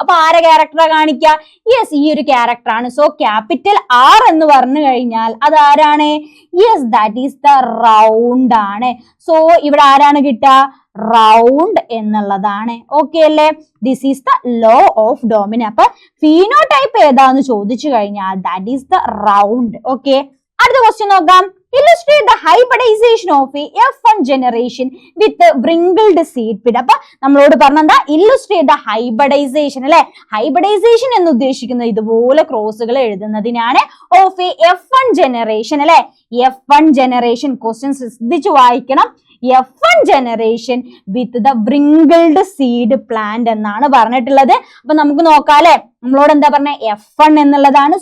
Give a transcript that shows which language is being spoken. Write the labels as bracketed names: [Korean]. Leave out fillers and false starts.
[Malayalam] അപ്പൊ ആരെ ക്യാരക്ടറാ കാണിക്കുക? യെസ്, ഈ ഒരു ക്യാരക്ടർ ആണ്. സോ ക്യാപിറ്റൽ ആർ എന്ന് പറഞ്ഞു കഴിഞ്ഞാൽ അത് ആരാണ്? Yes, that is the round ആണ്. സോ ഇവിടെ ആരാണ് കിട്ടുക? റൗണ്ട് എന്നുള്ളതാണ്. ഓക്കെ അല്ലേ? [English] This is the law of dominance. [Malayalam] അപ്പൊ ഫീനോടൈപ്പ് ഏതാന്ന് ചോദിച്ചു കഴിഞ്ഞാൽ [English] That is the round. [Malayalam] Okay, അടുത്ത ക്വസ്റ്റ്യൻ നോക്കാം. [English] Illustrate the hybridization of a F1 generation with wrinkled seed pit. [Malayalam] അപ്പൊ നമ്മളോട് പറഞ്ഞെന്താ? [English] illustrate the hybridisation [Malayalam] അല്ലെ. ഹൈബ്രിഡൈസേഷൻ എന്ന് ഉദ്ദേശിക്കുന്നത് ഇതുപോലെ ക്രോസുകൾ എഴുതുന്നതിനാണ്. ഓഫ് എ F1 ജനറേഷൻ അല്ലെ. F1 ജനറേഷൻ ക്വസ്റ്റ്യൻ ശ്രദ്ധിച്ചു വായിക്കണം. [English] F1 generation with the wrinkled seed plant [Malayalam] എന്നാണ് പറഞ്ഞിട്ടുള്ളത്. അപ്പൊ നമുക്ക് നോക്കാം അല്ലെ. നമ്മളോട് എന്താ പറഞ്ഞ? F1 എന്നുള്ളതാണ്.